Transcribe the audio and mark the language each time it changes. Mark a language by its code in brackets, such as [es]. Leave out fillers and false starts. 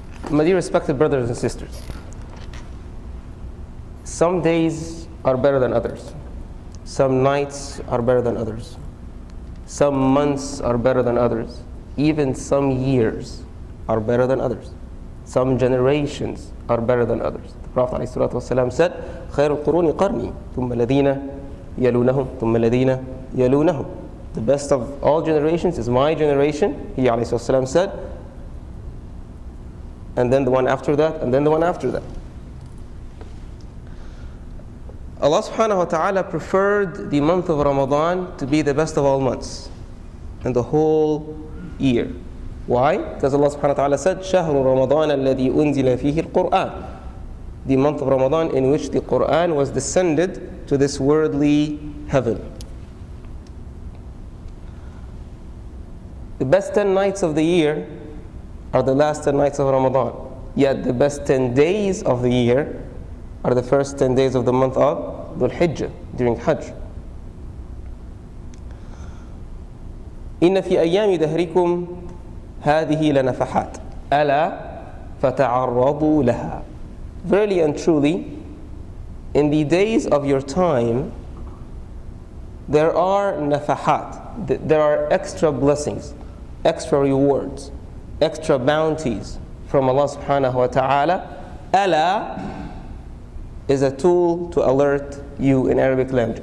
[en] My dear respected brothers and sisters, some days are better than others. Some nights are better than others. Some months are better than others. Even some years are better than others. Some generations are better than others. The Prophet ﷺ said, [ar] خير القرون قرني ثم الذين يلونهم ثم الذين يلونهم. [en] The best of all generations is my generation, he ﷺ said, and then the one after that, and then the one after that. Allah subhanahu wa ta'ala preferred the month of Ramadan to be the best of all months and the whole year. Why? Because Allah subhanahu wa ta'ala said, [ar] شهر رمضان الذي أنزل فيه القرآن. [en] The month of Ramadan in which the Quran was descended to this worldly heaven. The best 10 nights of the year are the last 10 nights of Ramadan. Yet the best 10 days of the year are the first 10 days of the month of Dhul Hijjah, during Hajj. [ar] إن في أيام دهركم هذه لنفحات ألا فتعرضوا لها. [en] Verily and truly, in the days of your time, there are nafahat, there are extra blessings, extra rewards, extra bounties from Allah subhanahu wa ta'ala. Ala is a tool to alert you in Arabic language.